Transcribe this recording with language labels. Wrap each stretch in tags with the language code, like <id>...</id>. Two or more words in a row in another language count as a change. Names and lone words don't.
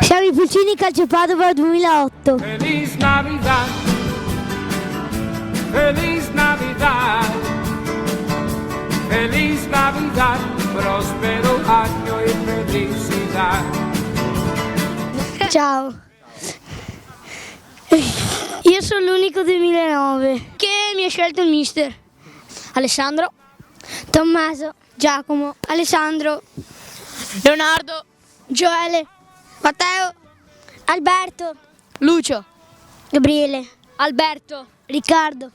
<it>i Pulcini Calcio Padova 2008.</it> <es>Feliz Navidad, Feliz Navidad, Feliz Navidad, prospero año e felicidad.</es> <it>Ciao. Io sono l'unico 2009 che mi ha scelto il mister. Alessandro, Tommaso, Giacomo, Alessandro, Leonardo, Gioele, Matteo, Alberto, Lucio, Gabriele, Alberto, Riccardo.</it>